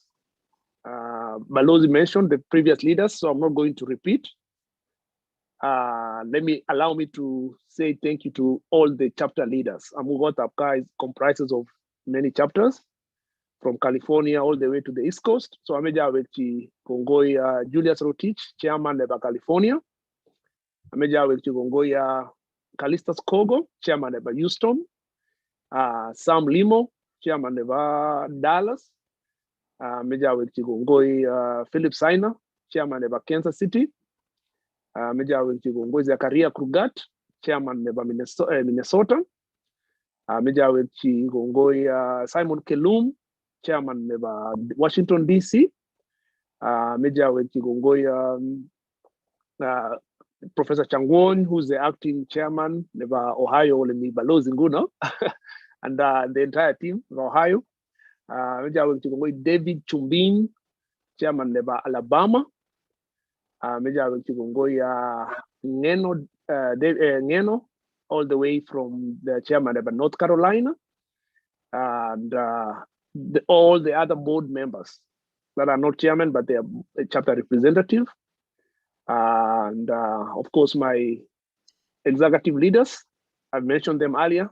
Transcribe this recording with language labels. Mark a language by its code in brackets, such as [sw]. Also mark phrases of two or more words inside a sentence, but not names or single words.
[en] Balozi mentioned the previous leaders, so I'm not going to repeat. Allow me to say thank you to all the chapter leaders. Gotbgaa comprises of many chapters from California all the way to the East Coast. So [kln] Ameja Wekchi Kongoya [en] Julius Rotich, Chairman of California. [kln] Ameja Wekchi Kongoya [en] Kalistas Kogo, Chairman of Houston. Sam Limo, Chairman of Dallas. [kln] Ameja Wekchi Kongoya [en] Philip Sainer, Chairman of Kansas City. [kln] Ameja Wekchi Kongoya [en] Zakaria Krugat, Chairman of Minnesota. [kln] Ameja Wekchi Kongoya [en] Simon Kelum, Chairman of Washington, D.C. [kln] Meja Wekchi Kongoya [en] Professor Changwon, who's the acting chairman of Ohio, Balozi Nguno, and the entire team of Ohio. [kln] Meja Wekchi Kongoya [en] David Chumbin, chairman of Alabama. [kln] Meja Wekchi Kongoya [en] Ngeno, all the way from the chairman of North Carolina. And all the other board members, that are not chairman, but they are a chapter representative. And of course, my executive leaders, I've mentioned them earlier.